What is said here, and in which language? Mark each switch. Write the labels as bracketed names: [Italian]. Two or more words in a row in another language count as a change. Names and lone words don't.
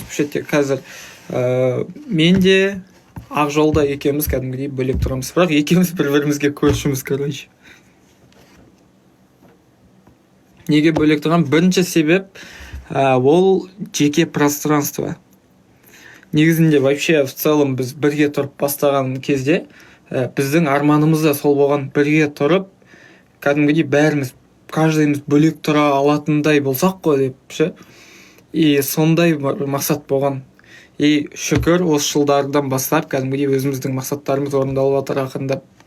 [Kazakh] Бұл жерде қазір мен де Ақжолда екеуміз кәдімгідей бөлек тұрамыз. Бірақ екеуміз бір-бірімізге көршіміз, короче. Неге бөлек тұрам? Бірінші себеп ол жеке пространство. Негізінде [Russian] вообще в целом [Kazakh] біз бірге тұрып бастаған кезде біздің арманымыз да сол болған, бірге тұрып кәдімгідей бәріміз каждыйымыз бөлек тұра алатындай болсақ қой деп ше. И сондай мақсат болған. И шүкір осы жылдардан бастап кәдімгідей өзіміздің мақсаттарымыз орындалып жатыр ақырындап.